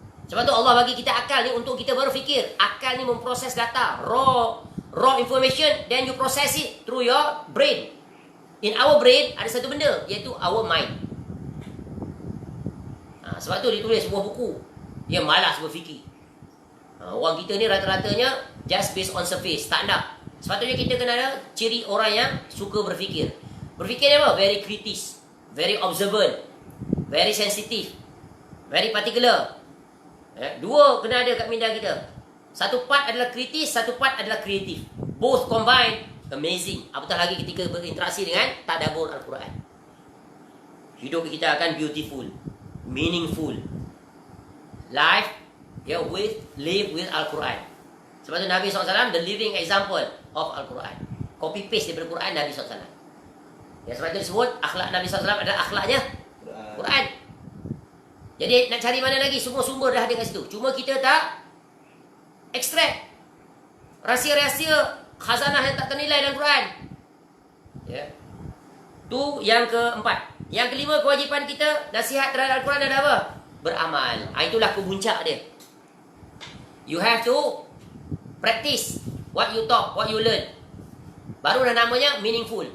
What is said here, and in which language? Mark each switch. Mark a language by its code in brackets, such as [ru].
[ms] Sebab tu Allah bagi kita akal ni untuk kita berfikir. Akal ni memproses data, raw information, [en] then you process it through your brain. In our brain [ms] ada satu benda, iaitu [en] our mind. [ms] Sebab tu ditulis sebuah buku. Dia malas berfikir. Orang kita ni rata-ratanya just based on surface. Tak nak. Sepatutnya kita kena ada ciri orang yang suka berfikir. Berfikir ni apa? [en] Very kritis, very observant, very sensitive, very particular. [ms] Dua kena ada kat minda kita. Satu part adalah kritis, satu part adalah kreatif. [en] Both combined, amazing. [ms] Apatah lagi ketika berinteraksi dengan tadabbur Al-Quran. Hidup kita akan [en] beautiful, meaningful. Life, live with Al-Quran. [ms] Sebab tu Nabi SAW, [en] the living example of Al-Quran. Copy paste [ms] daripada Quran Nabi SAW. Sebab tu disebut, akhlak Nabi SAW adalah akhlaknya Quran. Jadi nak cari mana lagi? Semua sumber dah ada kat situ. Cuma kita tak extract rahsia-rahsia khazanah yang tak ternilai dalam Quran. Tu yang keempat. Yang kelima, kewajipan kita nasihat terhadap Al-Quran adalah apa? Beramal. Itulah kemuncak dia. [en] You have to practice what you talk, what you learn. [ms] Baru dah namanya meaningful.